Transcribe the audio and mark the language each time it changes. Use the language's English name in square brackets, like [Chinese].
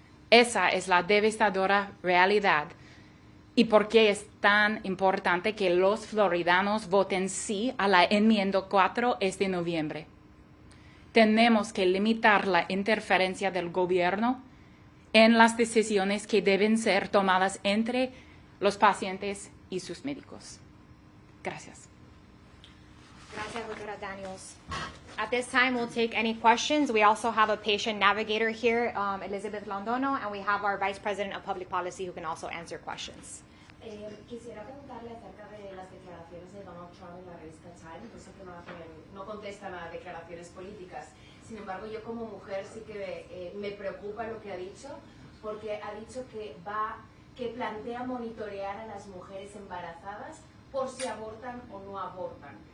[Spanish] Esa es la devastadora realidad y por qué es tan importante que los floridanos voten sí a la enmienda 4 este noviembre. Tenemos que limitar la interferencia del gobierno en las decisiones que deben ser tomadas entre los pacientes y sus médicos. Gracias. Gracias, doctora Daniels. [English] At this time, we'll take any questions. We also have a patient navigator here, Elizabeth Londono, and we have our Vice President of Public Policy who can also answer questions. [Spanish] Quisiera preguntarle acerca de las declaraciones de Donald Trump en la revista Time. Yo sé que no contestan a declaraciones políticas. Sin embargo, yo como mujer sí que me preocupa lo que ha dicho, porque ha dicho que plantea monitorear a las mujeres embarazadas por si abortan o no abortan.